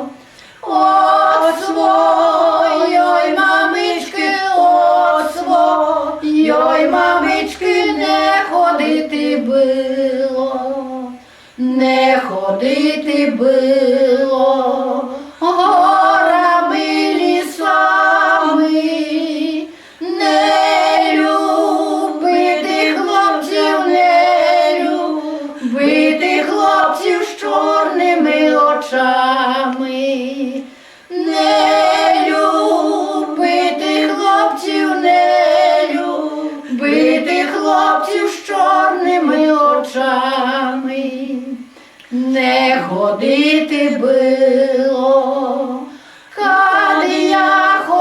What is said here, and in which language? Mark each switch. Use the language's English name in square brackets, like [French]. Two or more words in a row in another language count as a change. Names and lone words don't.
[Polish] Od swojej mamyczki, od swojej mamyczki nie chodzić było, nie chodzić było. [Ukrainian] Горами, лісами, не любити хлопців, не любити хлопців з чорними очами, не любити хлопців, не любити хлопців з чорними очами, не ходити було, коли я